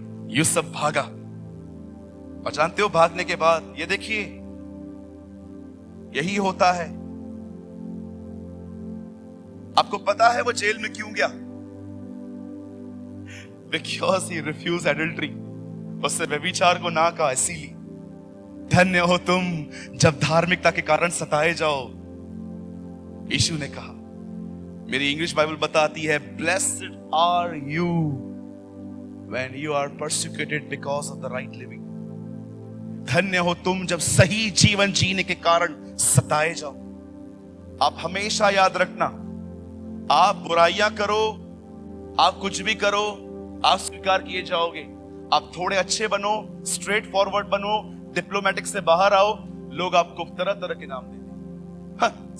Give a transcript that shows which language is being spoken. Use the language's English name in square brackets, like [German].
[Hindi] यूसुफ भागा, और जानते हो भागने के बाद ये देखिए, यही होता है। आपको पता है वो जेल में क्यों गया? [English] Because he refused adultery. [Hindi] उससे व्यभिचार को ना कहा, इसीलिए। धन्य हो तुम जब धार्मिकता के कारण सताए जाओ। यीशु ने कहा, मेरी इंग्लिश बाइबल बताती है, [English] Blessed are you when you are persecuted because of the right living. [Hindi] धन्य हो तुम जब सही जीवन जीने के कारण सताए जाओ। आप हमेशा याद रखना, आप बुराइयां करो, आप कुछ भी करो, आप स्वीकार किए जाओगे। आप थोड़े अच्छे बनो, स्ट्रेट फॉरवर्ड बनो, डिप्लोमेटिक से बाहर आओ, लोग आपको तरह तरह के नाम देते हैं।